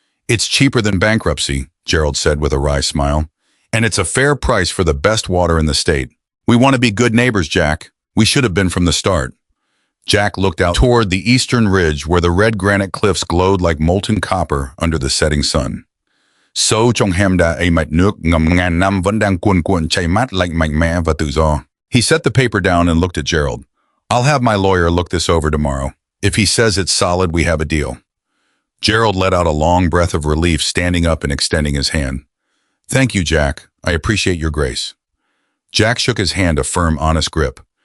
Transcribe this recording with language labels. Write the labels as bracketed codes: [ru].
[en] "It's cheaper than bankruptcy," Gerald said with a wry smile. "And it's a fair price for the best water in the state. We want to be good neighbors, Jack. We should have been from the start." Jack looked out toward the eastern ridge where the red granite cliffs glowed like molten copper under the setting sun. [vi] "Sâu trong hemda ấy mạch nước ngầm ngàn năm vẫn đang cuồn cuộn chảy mát lạnh mạnh mẽ và tự do." [en] He set the paper down and looked at Gerald. "I'll have my lawyer look this over tomorrow. If he says it's solid, we have a deal." Gerald let out a long breath of relief, standing up and extending his hand. "Thank you, Jack. I appreciate your grace." Jack shook his hand, a firm, honest grip.